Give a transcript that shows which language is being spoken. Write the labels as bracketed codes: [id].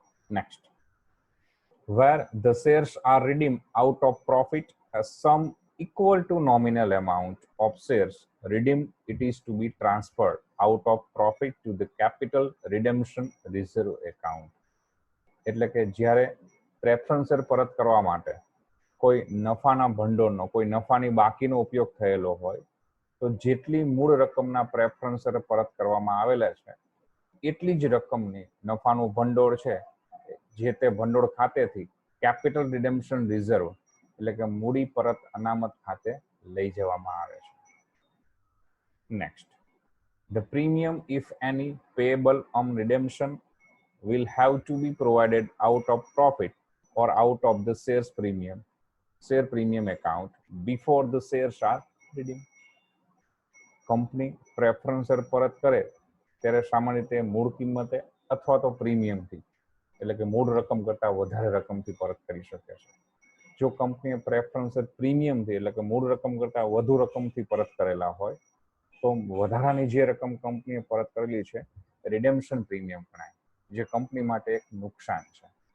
[en] Next, where the shares are redeemed out of profit, a sum equal to nominal amount of shares redeemed, it is to be transferred out of profit to the capital redemption reserve account. [gu] એટલે કે જ્યારે preference share પરત કરવા માટે કોઈ નફાના ભંડોળનો, કોઈ નફાની બાકીનો ઉપયોગ થયેલો હોય તો જેટલી મૂળ રકમના પ્રેફરન્સ શેર પરત કરવામાં આવેલા છે એટલી જ રકમની નફાનું ભંડોળ છે જે તે ભંડોળ ખાતેથી કેપિટલ રિડેમ્પશન રિઝર્વ એટલે કે મૂડી પરત અનામત ખાતે લઈ જવામાં આવે છે. [en] Next, the premium if any payable on redemption will have to be provided out of profit or out of the share premium account before the shares are redeemed. [gu] Company preference share પરત કરે ત્યારે સામાન્ય રીતે મૂળ કિંમતે અથવા તો પ્રીમિયમથી એટલે કે મૂળ રકમ કરતા વધારે રકમથી પરત કરી શકે છે. જો કંપનીએ પ્રેફરન્સ શેર પ્રીમિયમથી એટલે કે મૂળ રકમ કરતા વધુ રકમથી પરત કરેલા હોય તો વધારાની જે રકમ કંપનીએ પરત કરેલી છે રિડેમ્પશન પ્રીમિયમ ગણાય, જે કંપની માટે એક નુકસાન છે.